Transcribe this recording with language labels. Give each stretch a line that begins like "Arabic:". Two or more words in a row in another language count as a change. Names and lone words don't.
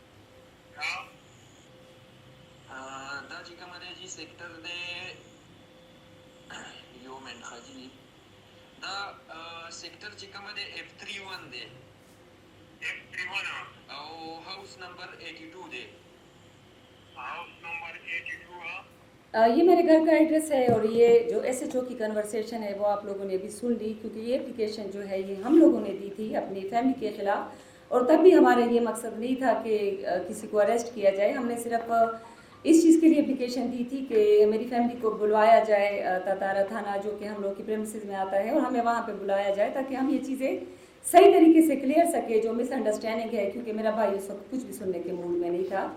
Pashto: دا چې کومه دی جي سیکټر دی یو منټ ښه جي دا سیکټر چې کومه دی F31 دی F31 او
English: house number
Pashto: 82 دی
English: house number
Pashto: 82
Urdu: یہ میرے گھر کا ایڈریس ہے, اور یہ جو SHO کی کنورسیشن ہے وہ آپ لوگوں نے بھی سن لی, کیونکہ یہ اپلیکیشن جو ہے یہ ہم لوگوں نے دی تھی اپنی فیملی کے خلاف, اور تب بھی ہمارا یہ مقصد نہیں تھا کہ کسی کو اریسٹ کیا جائے. ہم نے صرف اس چیز کے لیے اپلیکیشن دی تھی کہ میری فیملی کو بلوایا جائے تتارا تھانہ جو کہ ہم لوگ کی پریمیسز میں آتا ہے، اور ہمیں وہاں پہ بلایا جائے تاکہ ہم یہ چیزیں صحیح طریقے سے کلیئر سکے جو
English: misunderstanding
Urdu: ہے، کیونکہ میرا بھائی اس وقت کچھ بھی سننے کے موڈ میں نہیں تھا۔